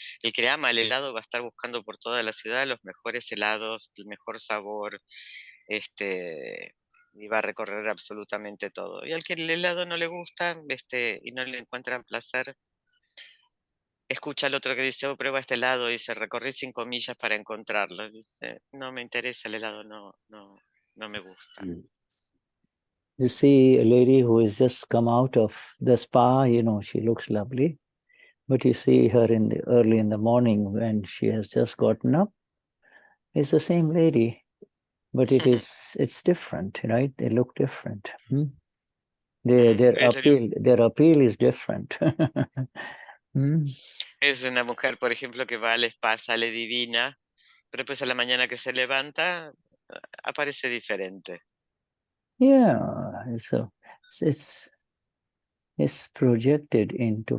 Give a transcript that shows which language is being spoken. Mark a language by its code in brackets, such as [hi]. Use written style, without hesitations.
[es] El que ama el helado va a estar buscando por toda la ciudad los mejores helados, el mejor sabor, y va a recorrer absolutamente todo. Y al que el helado no le gusta, y no le encuentra placer, escucha al otro que dice, "Oh, prueba este helado", y dice, "Recorrí 5 millas para encontrarlo". Dice, "No me interesa el helado, no me gusta". [en] You see a lady who has just come out of the spa, she looks lovely, but you see her early in the morning when she has just gotten up, it's the same lady, but it's different, right? They look different. Their appeal is different. [es] Es una mujer, por ejemplo, que va al spa, sale divina, pero después a la mañana que se levanta, aparece diferente. [en] Yeah, so it's projected into.